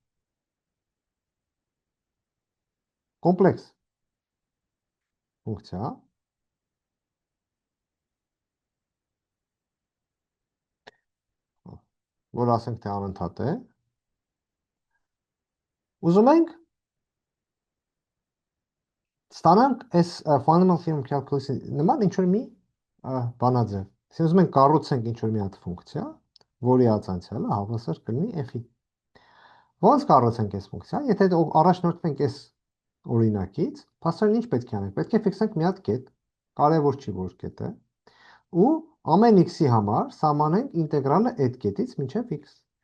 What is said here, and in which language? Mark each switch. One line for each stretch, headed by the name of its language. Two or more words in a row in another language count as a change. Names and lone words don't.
Armenian: կոմպլեքս ֆունկցիա, որ ասենք թե անընդհատ է, ուզում ենք ստանանք այս
English: fundamental theorem calculus-ի
Armenian: նման ինչ-որ մի բանաձև։ Այսինքն ուզում ենք կառուցենք ինչ-որ մի հատ ֆունկցիա, որի ածանցյալը հավասար կլինի f-ի։ Ոնց կառուցենք այս ֆունկցիան, եթե առաջնորդվենք այս օրինակից, փաստորեն ինչ պետք է անենք։ Պետք է ֆիքսենք մի հատ կետ, կարևոր չի որ կետ է, ու ամեն x-ի համար սահմանենք ինտեգրալը այդ կետից մինչև x։